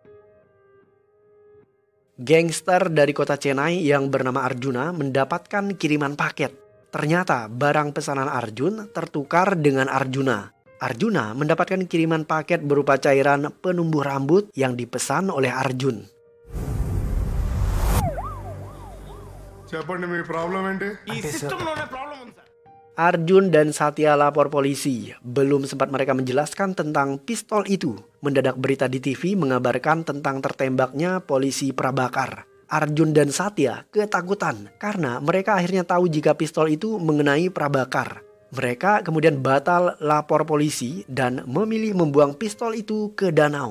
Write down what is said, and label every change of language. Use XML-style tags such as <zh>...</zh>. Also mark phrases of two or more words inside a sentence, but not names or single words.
<id>Gangster dari kota Chennai yang bernama Arjuna mendapatkan kiriman paket. Ternyata barang pesanan Arjun tertukar dengan Arjuna. Arjuna mendapatkan kiriman paket berupa cairan penumbuh rambut yang dipesan oleh Arjun.</id> <te>చెప్పండి మీ ప్రాబ్లం ఏంటి ఈ సిస్టమ్ లోనే ప్రాబ్లం ఉంది సార్</te> <id>Arjun dan Satya lapor polisi. Belum sempat mereka menjelaskan tentang pistol itu. Mendadak berita di TV mengabarkan tentang tertembaknya polisi Prabakar. Arjun dan Satya ketakutan karena mereka akhirnya tahu jika pistol itu mengenai Prabakar. Mereka kemudian batal lapor polisi dan memilih membuang pistol itu ke danau.</id>